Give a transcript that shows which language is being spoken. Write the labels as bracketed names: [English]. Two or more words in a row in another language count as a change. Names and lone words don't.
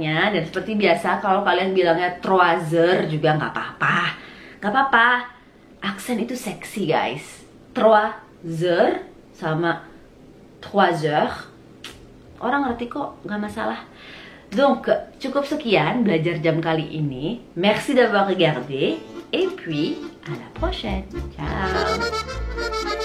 [Indonesian] Dan seperti biasa kalau kalian bilangnya [French] 3 heures [Indonesian] juga nggak apa-apa. Nggak apa-apa. Aksen itu seksi guys. [French] 3 heures sama 3 heures. [Indonesian] Orang ngerti kok, nggak masalah. Donc, cukup sekian belajar jam kali ini. [French] Merci d'avoir regardé. Et puis, à la prochaine. Ciao.